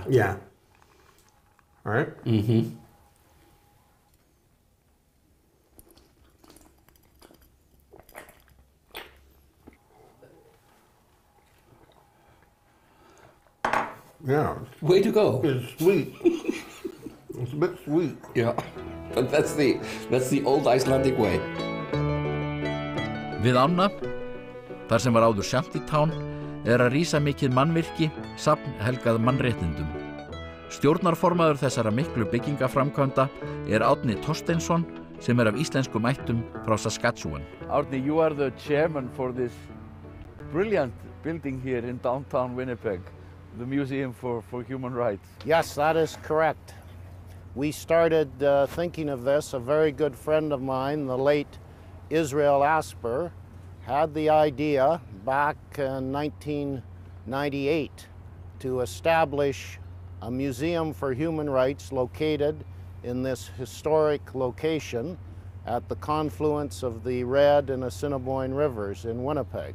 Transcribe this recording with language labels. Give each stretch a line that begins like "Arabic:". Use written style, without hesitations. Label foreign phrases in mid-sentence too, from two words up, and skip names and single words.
English: Yeah. All right. Yeah, Way to go. it's sweet. It's a bit sweet. Yeah, but that's the old Icelandic way.
Icelandic: Við ána, þar sem var áður Shantytown, að rísa mikið mannvirki, safn helgað mannréttindum. Stjórnarformaður þessara miklu byggingaframkvæmda Árni Thorsteinsson, sem af íslenskum ættum frá Saskatchewan.
English: Árni, you are the chairman for this brilliant building here in downtown Winnipeg, the Museum for Human Rights. Yes, that is correct. We started thinking of this. A very good friend of mine, the late Israel Asper, had the idea back in 1998 to establish a museum for human rights located in this historic location at the confluence of the Red and Assiniboine rivers in Winnipeg.